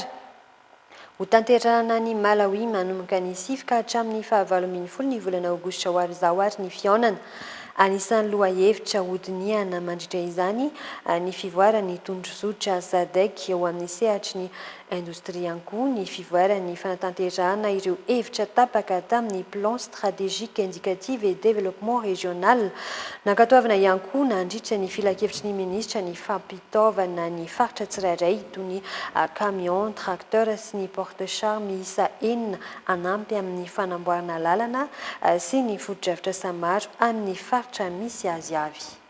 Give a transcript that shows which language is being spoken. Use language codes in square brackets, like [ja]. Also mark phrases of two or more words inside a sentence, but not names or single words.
[mg] Ho tanterahana ny Malawi manomboka ny 7 ka hatramin'ny 29 ny volana aogositra ho avy izao ary ny fihaonana. Anisan'ny lohahevitra hodiniana mandritra izany ny fivoaran'ny tondrozotra SADC eo amin'ny sehatry ny indostria ihany koa ny fivoaran'ny fanatanterahana ireo hevitra tapaka tamin'ny [fr] plan stratégique indicatif et développement régional. [mg] Nankatoavana ihany koa nandritra ny filakevitry ny minisitra ny fampitaovana ny faritra tsirairay toy ny [fr] camion, tracteur [mg] sy ny porte-char miisa 4 anampy amin'ny fanamboarana lalana sy ny foto-drafitra samaro amin'ny faritra misy azy avy.